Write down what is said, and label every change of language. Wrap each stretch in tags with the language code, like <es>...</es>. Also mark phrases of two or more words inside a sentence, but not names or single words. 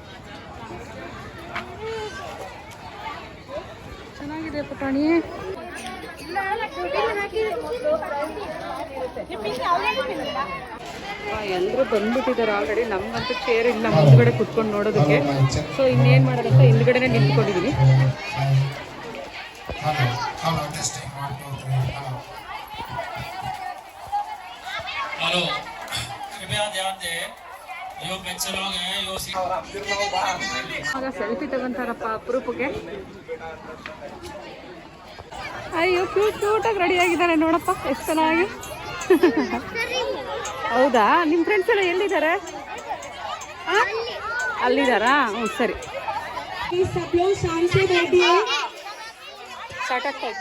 <kn>ಚೆನ್ನಾಗಿದೆ ಪುಟಾಣಿ. ಎಲ್ಲರೂ ಬಂದ್ಬಿಟ್ಟಿದ್ದಾರೆ ಆಲ್ರೆಡಿ. ನಮ್ಗಂತೂ ಚೇರ್ ಇಲ್ಲ ಮುಂದ್ಗಡೆ ಕುತ್ಕೊಂಡು ನೋಡೋದಕ್ಕೆ. ಸೊ ಇನ್ನೇನು ಮಾಡೋದಂತ ಹಿಂದ್ಗಡೆನೆ ನಿಂತ್ಕೊಂಡಿದ್ದೀನಿ.</kn> <hi>हेलो कृपया ध्यान दें जो बच्चे लोग हैं जो</hi> <kn>ಆಗ ಸೆಲ್ಫಿ ತಗೊಂತಾರಪ್ಪ ಅಪರೂಪಕ್ಕೆ. ಅಯ್ಯೋ ಕ್ಯೂಟಾಗಿ ರೆಡಿ ಆಗಿದ್ದಾರೆ ನೋಡಪ್ಪ, ಎಷ್ಟು ಚೆನ್ನಾಗಿ. ಹೌದಾ, ನಿಮ್ಮ ಫ್ರೆಂಡ್ಸ್ ಎಲ್ಲ ಎಲ್ಲಿದ್ದಾರೆ? ಅಲ್ಲಿದ್ದಾರಾ? ಹ್ಞೂ ಸರಿ. ಸ್ಟಾರ್ಟ್ ಆಗ್ತಾಯ್ತಾ?</kn>